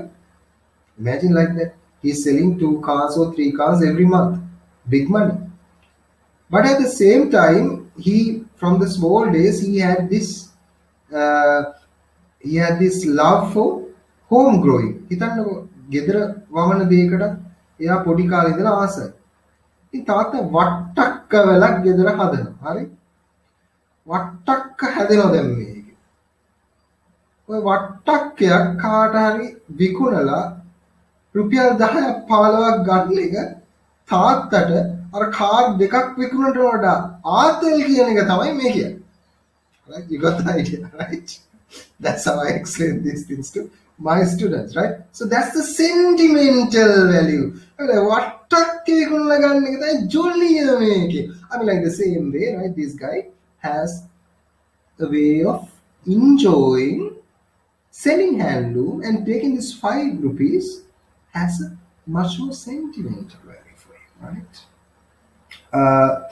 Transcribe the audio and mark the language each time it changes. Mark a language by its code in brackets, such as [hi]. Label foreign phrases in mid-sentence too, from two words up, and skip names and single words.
[en] Imagine like that. He's selling 2 cars or 3 cars every month. Big money. But at the same time, from the small days, he had this love for home growing. [si] හිතන්නකෝ ගෙදර වමන දෙයකට එයා පොඩි කාලේ ඉඳලා ආසයි. ඉතින් තාත්තා වට්ටක්ක වෙලක් ගෙදර හදනවා. හරි? වට්ටක්ක හැදෙනවා දැන් මේකේ. ඔය වට්ටක්කයක් කාට හරි විකුණලා රුපියල් 10ක් 15ක් ගන්න එක තාත්තට අර කාඩ් දෙකක් විකුණනට වඩා ආතල් කියන එක තමයි මේ කියන්නේ. [en] Right? You got the idea, right? That's how I explain these things to my students, right? So that's the sentimental value. [si] වට්ටක්ක විකුණලා ගන්න එක තමයි ජොලිය මේකේ. [en] I mean, like the same way, right? This guy has a way of enjoying selling handloom and taking this 5 rupees has a much more sentimental value for him, right?